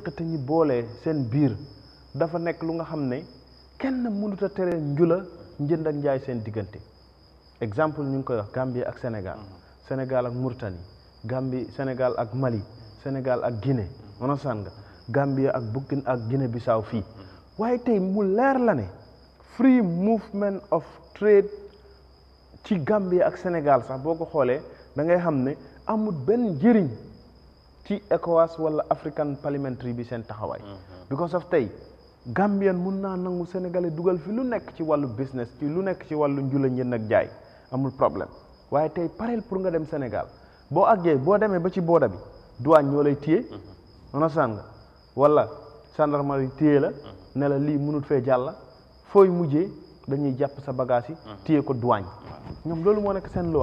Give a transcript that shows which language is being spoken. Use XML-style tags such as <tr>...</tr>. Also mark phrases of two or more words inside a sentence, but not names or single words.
<wo>te ñu boolee seen biir dafa nekk lu nga xam ne kenn mënut a tere njula njënd ak njaay seen diggante exemple ñu ngi koy wax Gambie ak Sénégal Sénégal ak Mauritanie Sénégal ak Mali Sénégal ak Guinée onasan nga Gambie ak Burkina ak Guinée Bissau fii waaye tey mu leer la ne</wo> <en>free movement of trade</en> <wo>ci Gambie ak Sénégal sax boo ko xoolee da ngay xam ne amul benn njëriñ ci ECOWAS wala African Parliamentary bi seen taxawaay</wo> <en>because of</en> <wo>tey Gambian mun naa nangu Sénégalais dugal fi lu nekk ci wàllu business ci lu nekk ci wàllu njula njënd ak jaay amul problème waaye tey pareel pour nga dem Sénégal boo àggee boo demee ba ci booda bi douane ñoo lay téye understand nga wala gendarmerie téye la ne la lii mënut fee jàll fooy mujjee dañuy jàpp sa bagage yi téye ko douane ñoom loolu moo nekk seen</wo>